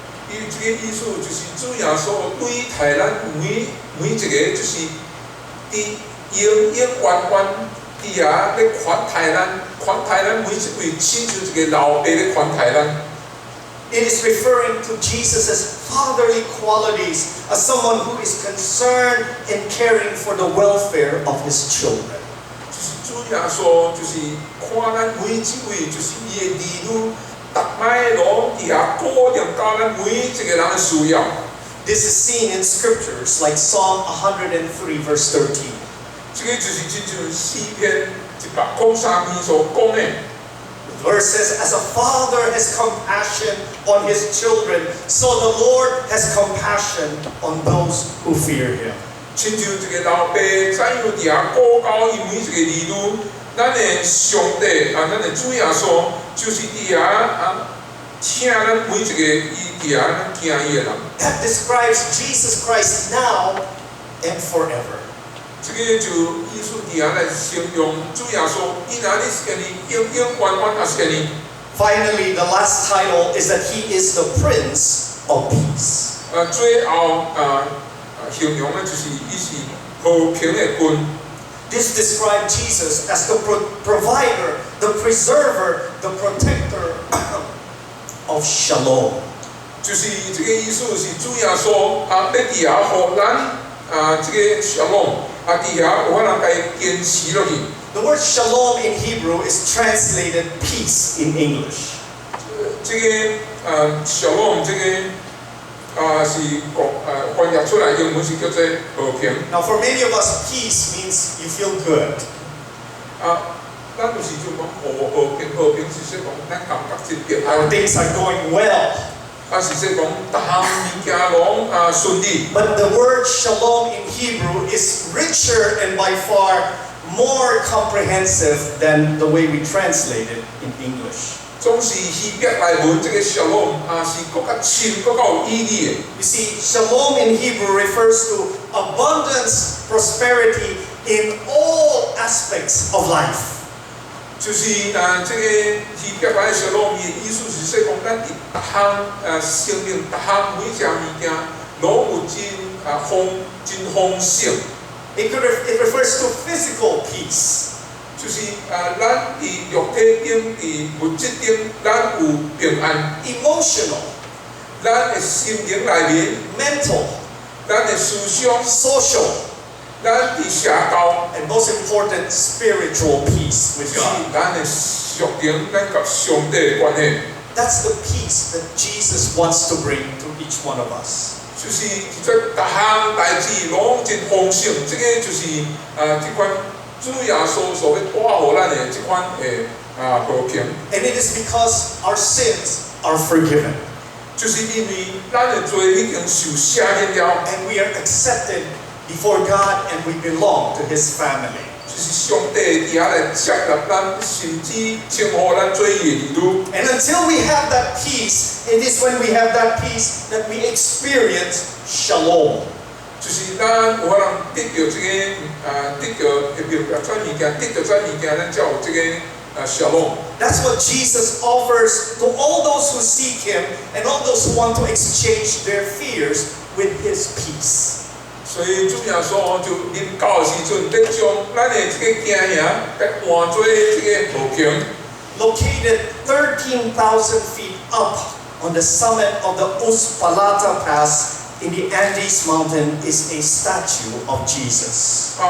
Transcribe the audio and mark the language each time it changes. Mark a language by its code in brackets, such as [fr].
[nan] 伊这个意思就是主耶稣对待咱每一个就是永远伫遐咧款待咱每一位，亲像一个老爸咧款待咱。 [en] It is referring to Jesus' fatherly qualities as someone who is concerned in caring for the welfare of his children. [nan] 就是主耶稣就是看咱每一位，就是伊的儿女，逐摆拢伫遐顾念到咱每一个人的需要。 [en] This is seen in scriptures like Psalm 103 verse 13. [nan] 这个就是亲像诗篇103篇所讲的。 [en] The verse says, as a father has compassion on his children, so the Lord has compassion on those who fear him. [nan] 亲像一个老爸怎样伫遐顾到伊每一个儿女，咱的上帝咱的主耶稣就是伫遐请咱每一个伊伫遐惊伊的人。 [en] That describes Jesus Christ now and forever. [nan] 这个就意思伫遐来形容主耶稣，伊若你是安尼，永远也是安尼。 [en] Finally, the last title is that he is the Prince of Peace. [nan] 最后形容的就是伊是和平的君。 [en] This describes Jesus as the provider, the preserver, the protector of Shalom. [nan] 就是这个意思是主耶稣要伫遐互咱这个 Shalom。伫遐有法通甲伊坚持落去。 [en] The word shalom in Hebrew is translated peace in English. [nan] 这个shalom 这个是翻译出来英文是叫做和平。 [en] Now, for many of us, peace means you feel good. [nan] 咱就是就讲和平是说讲咱感觉真平安。 [en] Things are going well. [nan] 是说讲逐项物件拢顺利。 [en] But the word shalom in Hebrew is richer and by far more comprehensive than the way we translate it in English. [nan] 总是希伯来文这个 shalom 是更较深、更较有意义的。 [en] You see, shalom in Hebrew refers to abundance, prosperity in all aspects of life. [nan] 就是这个希伯来 shalom 的意思是说讲咱伫逐项生命、逐项每一项物件拢有真丰盛。 [en] It refers to physical peace. [nan] 就是咱伫肉体顶、伫物质顶，咱有平安。 [en] Emotional, [nan] 咱的心灵内面 [en] mental, [nan] 咱的思想、 [en] social, [nan] 咱伫社交， [en] and most important, spiritual peace [nan] 就 [en] with [nan] 是 [en] God. [nan] 咱的属灵，咱甲上帝的关系。 [en] That's the peace that Jesus wants to bring to each one of us. [nan] 就是即个逐项代志拢真丰盛，这个就是即款主耶稣所要带互咱的即款的和平。 [en] And it is because our sins are forgiven. [nan] 就是因为咱的罪已经受赦免了， [en] And we are accepted before God and we belong to His family. [nan] 就是上帝伫遐来接纳咱，甚至称呼咱做伊的儿女。 [en] And until we have that peace, it is when we have that peace that we experience shalom. [nan] 就就是咱有法人得到这个得到会表达这物件，得到这物件，咱才有这个shalom。 [en] That's what Jesus offers to all those who seek Him and all those who want to exchange their fears with His peace. [nan] 所以主耶稣就临到的时阵，要将咱的这个惊吓，甲换做这个和平。 [en] Located 13,000 feet up on the summit of the Uspallata Pass in the Andes Mountain is a statue of Jesus.